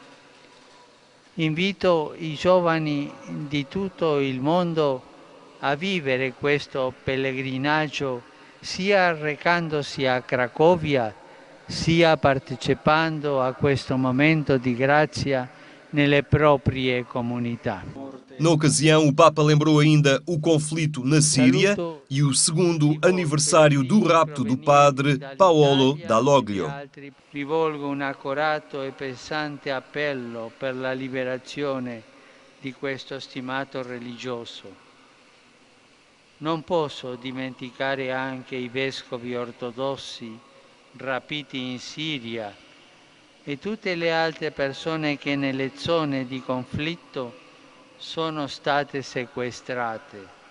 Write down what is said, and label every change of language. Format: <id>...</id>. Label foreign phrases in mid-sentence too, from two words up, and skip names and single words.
<it>Invito i giovani di tutto il mondo a vivere questo pellegrinaggio sia recandosi a Cracovia, sia partecipando a questo momento di grazia nelle proprie comunità.</it> <pt>Na ocasião, o Papa lembrou ainda o conflito na Síria e o segundo aniversário do rapto do padre Paolo Dalloglio.</pt> <it>Rivolgo un accorato e pesante appello per la liberazione di questo stimato religioso. Non posso dimenticare anche i vescovi ortodossi rapiti in Siria e tutte le altre persone che nelle zone di conflitto sono state sequestrate.</it>